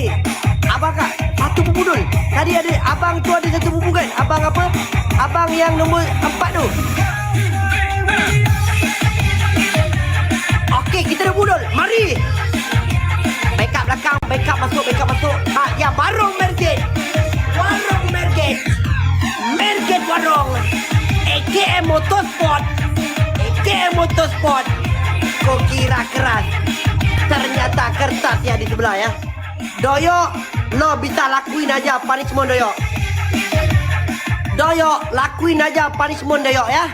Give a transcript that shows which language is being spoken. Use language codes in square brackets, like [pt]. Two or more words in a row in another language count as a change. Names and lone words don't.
[ms] Abang Kak, satu bubu dulu. Tadi ada abang tu ada satu bubu kan? Abang apa? Abang yang nombor 4 tu. Okey, kita dah budul. Mari. Backup belakang, backup masuk. Ha, ya warung Merget. Warung Merget. Merget warung. AKM Motorsport. AKM Motorsport. Kau kira keras. [id] Ternyata kertas ya di sebelah ya. Doyok, lo bisa lakuin aja punishment Doyok. Doyok, lakuin aja punishment Doyok ya.